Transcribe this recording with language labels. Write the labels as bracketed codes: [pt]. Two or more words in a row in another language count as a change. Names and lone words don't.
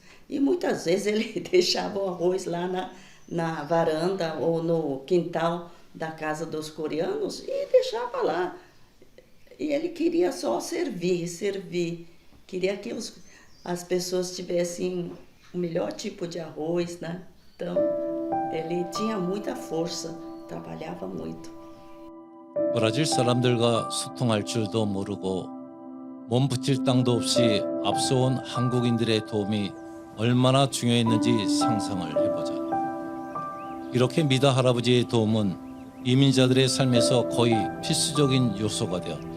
[pt] E muitas vezes ele deixava o arroz lá na varanda ou no quintal da casa dos coreanos e deixava lá. E ele queria só servir. Queria que as pessoas tivessem o melhor tipo de arroz, né? Então, ele tinha muita força, trabalhava muito. [ko] 브라질 사람들과 소통할 줄도 모르고 몸 붙일 땅도 없이 앞서온 한국인들의 도움이 얼마나 중요했는지 상상을 해보자. 이렇게 미다 할아버지의 도움은 이민자들의 삶에서 거의 필수적인 요소가 되었다.